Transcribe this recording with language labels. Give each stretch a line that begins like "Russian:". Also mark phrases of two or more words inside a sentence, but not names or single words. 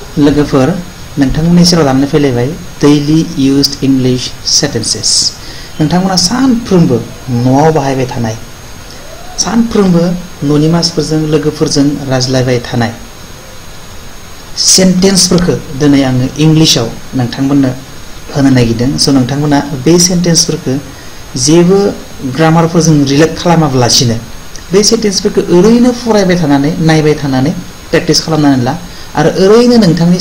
Bodo: लोगोफोर नोंथांमोननि सेराव लानानै फैलायबाय
English: daily used English sentences
Bodo: नोंथांमोना सानफ्रोमबो न'आव बाहायबाय थानाय सानफ्रोमबो न'नि मानसिफोरजों लोगोफोरजों रायज्लायबाय थानाय सेन्टेन्सफोरखौ दिनै आङो इंलिशाव नोंथांमोननो होनो नागिरदों स' नोंथांमोना बे सेन्टेन्सफोरखौ जेबो ग्रामारफोरजों रिलेट खालामाब्लासिनो बे सेन्टेन्सफोरखौ ओरैनो फरायबाय थानानै नायबाय थानानै प्रेक्टिस खालामनानै ला आरो ओरैनो नोंथांनि